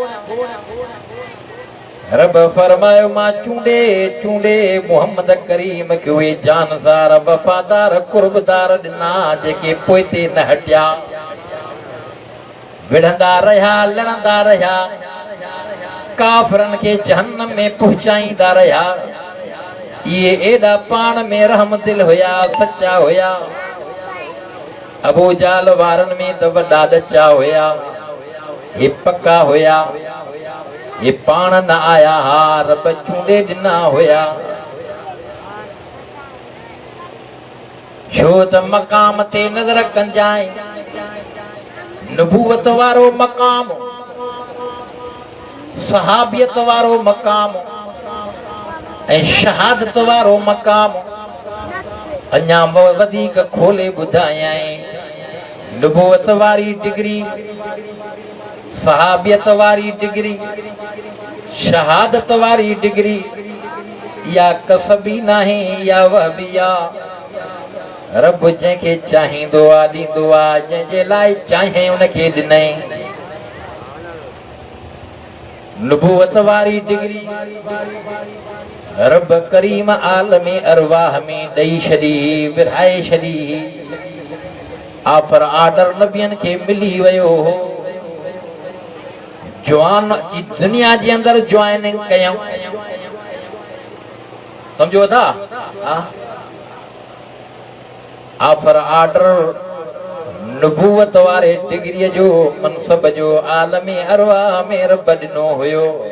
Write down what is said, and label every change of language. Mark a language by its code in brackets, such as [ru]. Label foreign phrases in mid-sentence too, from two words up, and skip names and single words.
[sd] रब फरमायो मां चूंडे चूंडे मोहम्मद करीम के उहे जानसार वफादार कुर्बदार ॾिना जेके पोइते न हटिया विढ़ंदा रहिया लड़ंदा रहिया काफरन के जहन्नम में पहुंचाईंदा रहिया ये एडा पान में रहम दिल होया सच्चा होया अबू जाल वारन में तो वॾा ॾचा होया ये पक्का होया ये पान न आया हा रब चूंडे ॾिना होया छो त मकाम ते नज़र कंजाई नबूवत वारो मकाम सहाबियत वारो मकाम ऐं शहादत वारो मकाम अञा वधीक खोले ॿुधायई नबूवत वारी डिग्री सहाबियत वारी डिग्री शहादत वारी डिग्री या कसबी नहीं या वहबिया रब जंहिंखे चाहींदो आहे ॾींदो आहे जंहिंजे लाइ चाहे उनखे ॾिनई नबूवत वारी डिग्री रब करीम आलमी अरवाह में ॾेई छॾी विरहाए छॾी [en] offer order [sd] नबियन खे मिली वियो हो जवान जी दुनिया जे अंदर ज्वाइनिंग कयूं समझो था [en] offer order [sd] नबूवत वारे डिग्री जो मनसब जो आलमी अरवा में रब ॾिनो हुयो।